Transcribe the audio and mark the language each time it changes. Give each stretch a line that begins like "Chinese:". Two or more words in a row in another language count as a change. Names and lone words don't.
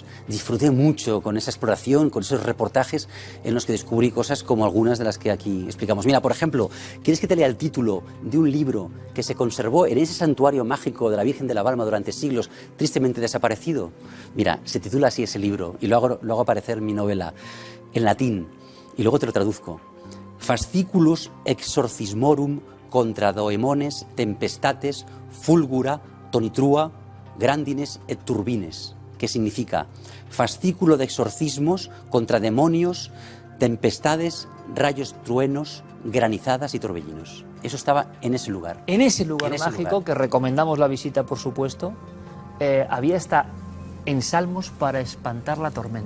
Spanish: Disfruté mucho con esa exploración, con esos reportajes en los que descubrí cosas como algunas de las que aquí explicamos. Mira, por ejemplo, ¿quieres que te lea el título de un libro que se conservó en ese santuario mágico de la Virgen de la Balma durante siglos, tristemente desaparecido? Mira, se titula así ese libro y lo hago aparecer en mi novela en latín y luego te lo traduzco.
Latin: Fasciculus exorcismorum contra doemones, tempestates, fulgura, tonitrua, grandines et turbines,
Spanish: que significa fascículo de exorcismos contra demonios, tempestades, rayos truenos, granizadas y torbellinos. Eso estaba en ese lugar. En ese lugar mágico, que recomendamos la visita, por supuesto, había hasta ensalmos para espantar la tormenta.